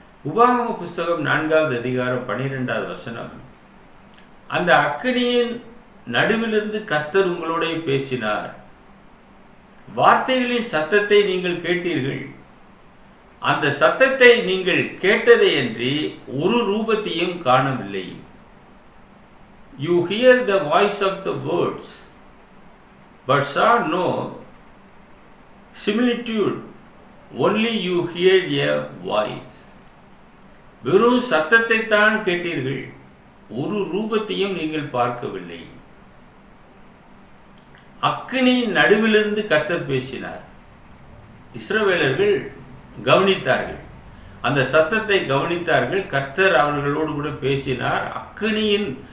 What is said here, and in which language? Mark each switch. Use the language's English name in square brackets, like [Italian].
[Tamil] உபாகம புஸ்தகம் 4வது அதிகாரம் 12வது வசனம், அந்த அக்கினியின் நடுவிலிருந்து கர்த்தர் உங்களோட பேசினார், வார்த்தைகளின் சத்தத்தை நீங்கள் கேட்டீர்கள், அந்த சத்தத்தை நீங்கள் கேட்டதையன்றி ஒரு ரூபத்தையும் காணவில்லை. [English] You hear the voice of the words, but saw no similitude, only you heard a voice. [Tamil] வெறும் சத்தத்தை தான் கேட்டீர்கள், ஒரு ரூபத்தையும் நீங்கள் பார்க்கவில்லை. அக்கினியின் நடுவிலிருந்து கர்த்தர் பேசினார். இஸ்ரவேலர்கள் கவனித்தார்கள், அந்த சத்தத்தை கவனித்தார்கள். கர்த்தர் அவர்களோடு கூட பேசினார். அக்கினியின்